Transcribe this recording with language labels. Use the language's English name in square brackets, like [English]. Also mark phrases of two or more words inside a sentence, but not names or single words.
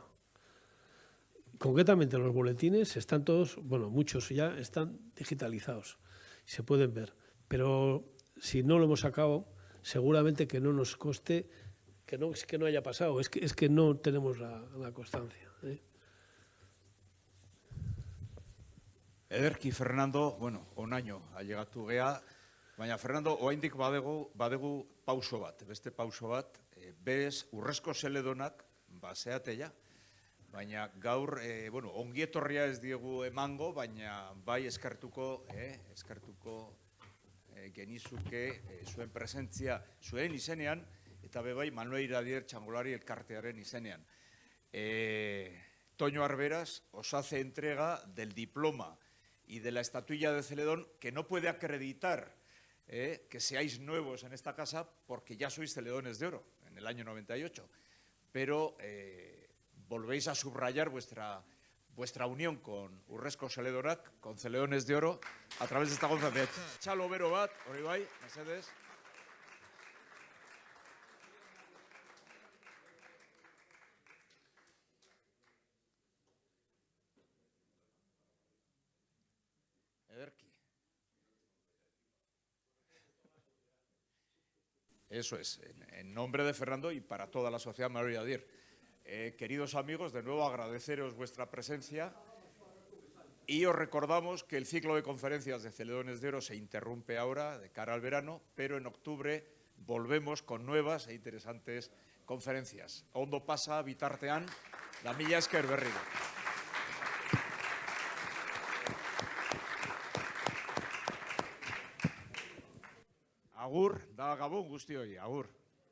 [Spanish] Concretamente los boletines están todos, bueno, muchos ya están digitalizados, se pueden ver, pero si no lo hemos sacado, seguramente que no nos coste, que no es que no haya pasado, es que no tenemos la constancia. [Basque] Ederki, Fernando, bueno, onaino, ailegatu gea, baina Fernando, oraindik badegu pauso bat, beste pauso bat, berez urrezko zeledonak, baseate ja, baina gaur, bueno, ongietorria ez diegu emango, baina bai eskertuko genizuke zuen presentzia zuen izenean, eta bebai Manuel Iradier Txangolari elkartearen izenean. [Spanish] Toño Arberas os hace entrega del diploma y de la estatuilla de Celedón, que no puede acreditar que seáis nuevos en esta casa, porque ya sois Celedones de Oro en el año 98, pero volvéis a subrayar vuestra unión con Urrezko Zeledonak, con Celedones de Oro, a través de esta conferencia. [Basque] Txalo bero bat, hori bai, mesedez. Ederki. [Spanish] Eso es, en nombre de Fernando y para toda la sociedad Manuel Iradier. Queridos amigos, de nuevo agradeceros vuestra presencia y os recordamos que el ciclo de conferencias de Celedones de Oro se interrumpe ahora de cara al verano, pero en octubre volvemos con nuevas e interesantes conferencias. [Basque] Ondo pasa bitartean, la mila esker berriro. Agur, da gabon guztioi, agur.